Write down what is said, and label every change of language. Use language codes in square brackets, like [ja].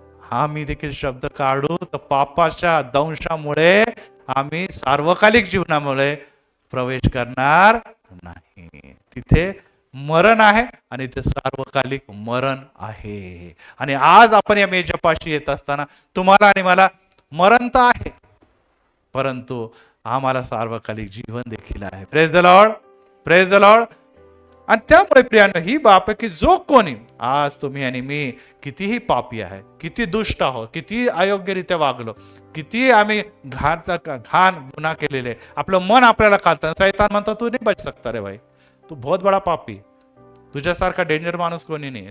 [mr] आम्ही देखील शब्द काढू तर पापाच्या दंशामुळे आम्ही सार्वकालिक जीवनामुळे प्रवेश करणार नाही. तिथे मरण आहे आणि ते सार्वकालिक मरण आहे. आणि आज आपण या मेजापाशी येत असताना तुम्हाला आणि मला मरण तर आहे, परंतु आम्हाला सार्वकालिक जीवन देखील आहे. [en] Praise the lord, praise the lord. [mr] आणि त्यामुळे प्रियांनो, ही बाप आहे की जो कोणी, आज तुम्ही आणि मी कितीही पापी आहे, किती दुष्ट आहोत, किती अयोग्यरित्या वागलो, किती आम्ही घाण गुन्हा केलेले, आपलं मन आपल्याला खातं. सैतान म्हणतो [hi] तू नाही बच सकता रे भाई, तू बहुत बडा पापी, [mr] तुझ्यासारखा डेंजर माणूस कोणी नाही.